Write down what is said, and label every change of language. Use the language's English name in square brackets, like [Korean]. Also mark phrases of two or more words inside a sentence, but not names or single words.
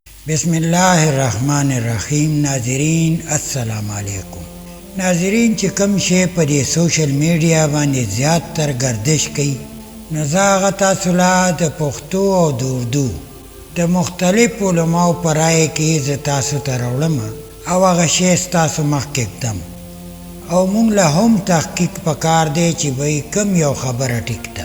[Arabic] بسم اللہ الرحمن الرحیم. ناظرین السلام علیکم. [Pashto] ناظرین چې کم شی په دې سوشل میډیا باندې زیات تر گردش کوي نو زه هغه تاسو له د پښتو او د اردو د مختلفو علماو په رایې کې زه تاسو ته راوړم او هغه شی ستاسو مخکې ږدم او مونږ له هم تحقیق پکار دی چې وایي کم یو خبره ټیک ده.